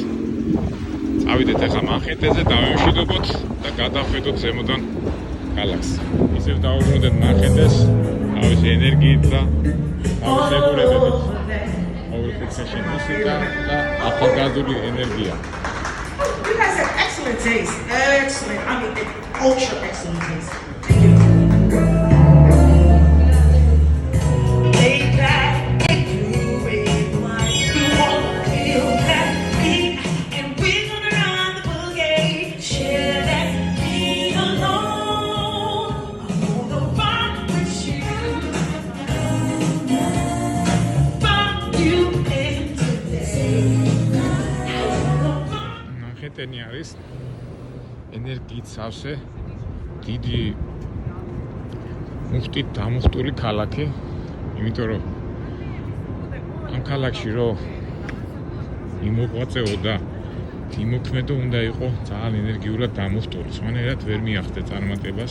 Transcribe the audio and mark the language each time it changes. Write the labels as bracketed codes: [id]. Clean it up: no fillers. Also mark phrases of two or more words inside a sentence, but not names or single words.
[ka] წავიდეთ ახლა მანჰეტენზე, დავემშვიდობოთ და გადავხედოთ ზემოდან ქალაქს. ისევ დავუბრუნდეთ მანჰეტენს, თავისი ენერგიით და თავისი ეგურებებით. Orientation მუსიკა და ახალგაზრდული ენერგია. [en] You guys have excellent taste. Excellent. I mean, ultra excellent taste. Thank you. Lay back and groove it like you won't feel that beat. And we're gonna run the boogie. Share that beat alone. I wanna rock with you. Rock you into this. [ka] მანჰეტენი არის ენერგიით სავსე დიდი მუხტით დამუხტული ქალაქი, იმიტომ რომ ამ ქალაქში რომ იმოღვაწეო და იმოქმედო უნდა იყო ძალიან ენერგიულად დამუხტული, სხვანაირად ვერ მიახდე წარმატებას.